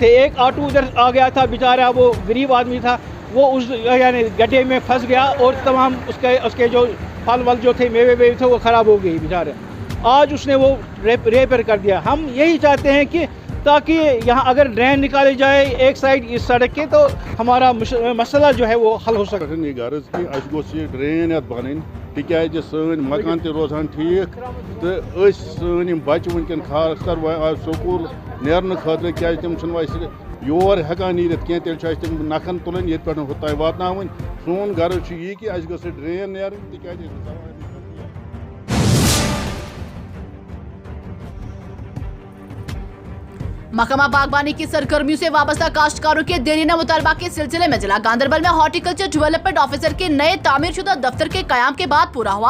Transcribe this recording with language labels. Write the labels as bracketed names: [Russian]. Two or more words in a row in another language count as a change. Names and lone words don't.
[Urdu] ایک آٹو ادھر آ گیا تھا بیچارہ, وہ غریب آدمی تھا, وہ اس یعنی گڈھے میں پھنس گیا اور تمام اس کے جو پھل ول جو تھے میوے تھے وہ خراب ہو گئی بیچارے. آج اس نے وہ ریپیئر کر دیا. ہم یہی چاہتے ہیں کہ تاکہ یہاں اگر ڈرین نکالی جائے ایک سائڈ اس سڑک کے تو ہمارا مسئلہ جو ہے وہ حل ہو سکتا ہے. [Kashmiri] ڈرین بنیں تکیازِ سٲنۍ مکان تہِ روزان ٹھیٖک تہٕ أسۍ سٲنۍ یِم بَچہِ وٕنکٮ۪ن خاص کر سکوٗل نیرنہٕ خٲطرٕ کیازِ تِم چھِنہٕ وۄنۍ یور ہٮ۪کان نیٖرِتھ کینٛہہ, تیٚلہِ چھُ اَسہِ تِم نکھن تُلٕنۍ ییٚتہِ پٮ۪ٹھ ہُتانۍ واتناوٕنۍ. سون غرض چھُ یی کہِ اَسہِ گٔژھ ڈرین نیرٕنۍ تِکیازِ [Urdu] محکمہ باغبانی کی سرگرمیوں سے وابستہ کاشتکاروں کے دیرینہ مطالبہ کے سلسلے میں ضلع گاندربل میں ہارٹیکلچر ڈیولپمنٹ آفیسر کے نئے تعمیر شدہ دفتر کے قیام کے بعد پورا ہوا.